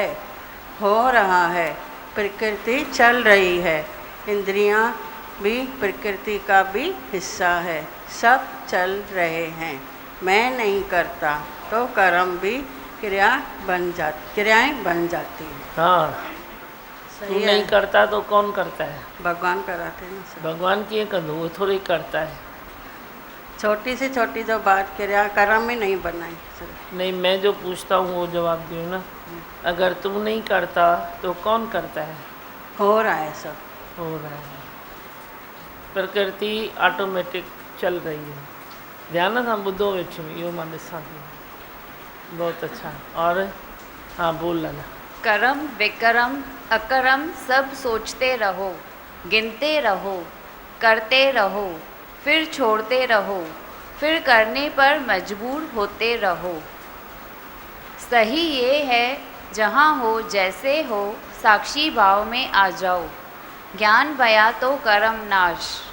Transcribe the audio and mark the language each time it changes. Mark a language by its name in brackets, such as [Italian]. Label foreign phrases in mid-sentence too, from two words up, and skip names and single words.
[Hindi] हो रहा है, प्रकृति चल रही है, इंद्रियां भी प्रकृति का भी हिस्सा है, सब चल रहे हैं। मैं नहीं करता तो कर्म भी क्रियाएं बन जाती हैं। हाँ तू सही नहीं है। करता तो कौन करता है? भगवान कराते हैं सब। [Sindhi] भगवान कीअं कंदो, [Hindi] वो थोड़ी करता है। छोटी से छोटी जो बात क्रिया कर्म ही नहीं बनाई सिर्फ। नहीं, मैं जो पूछता हूँ वो जवाब दियो ना। अगर तू नहीं करता तो कौन करता है? हो रहा है सब। हो रहा है, प्रकृति ऑटोमेटिक चल रही है। [Sindhi] ध्यान सां ॿुधो वेठियो, इहो मां ॾिसां थी। [Hindi] बहुत अच्छा। और हाँ बोल लाला। कर्म विकर्म अकर्म सब सोचते रहो, गिनते रहो, करते रहो, फिर छोड़ते रहो, फिर करने पर मजबूर होते रहो। सही ये है जहाँ हो जैसे हो साक्षी भाव में आ जाओ, ज्ञान भया तो कर्म नाश।